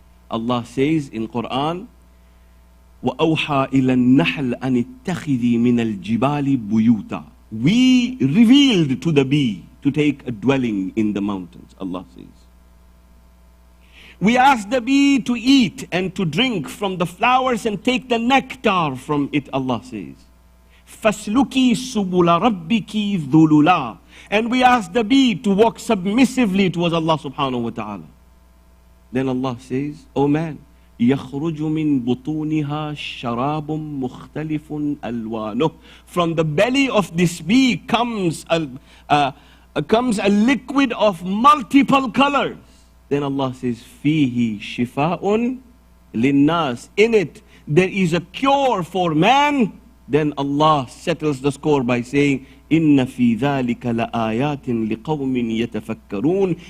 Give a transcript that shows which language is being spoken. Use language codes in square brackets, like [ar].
[en] Allah says in Quran, [ar] وَأَوْحَى إِلَى النَّحْلِ أَنِ اتَّخِذِي مِنَ الْجِبَالِ بُيُوتًا. [en] We revealed to the bee to take a dwelling in the mountains, Allah says. We asked the bee to eat and to drink from the flowers and take the nectar from it, Allah says. [ar] فَاسْلُكِي سُبُلَ رَبِّكِ ذُلُلًا. [en] And we asked the bee to walk submissively towards Allah subhanahu wa ta'ala. Then Allah says, O man, [ar] يَخْرُجُ مِن بُطُونِهَا شَرَابٌ مُخْتَلِفٌ أَلْوَانُهُ. [en] From the belly of this bee comes a liquid of multiple colors. Then Allah says, [ar] Fihi shifa'un linnas. [en] In it, there is a cure for man. Then Allah settles the score by saying, [ar] Inna fi dhalika la ayatin liqawmin yatafakkarun.